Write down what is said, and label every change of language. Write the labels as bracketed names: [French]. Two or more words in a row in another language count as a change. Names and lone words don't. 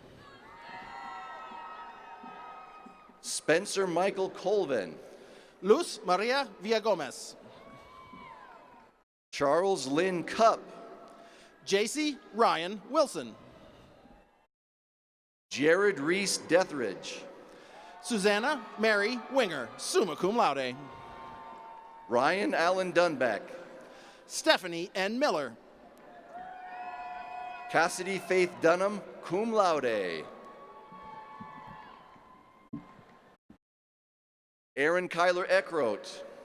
[English] Spencer Michael Colvin. Luz Maria Villagomez. Charles Lynn Cupp. JC Ryan Wilson. Jared Reese Deathridge. Susanna Mary Winger, [Latin] summa cum laude. [English] Ryan Allen Dunbeck. Stephanie N. Miller. Cassidy Faith Dunham, [Latin] cum laude. [English] Aaron Kyler Eckroat.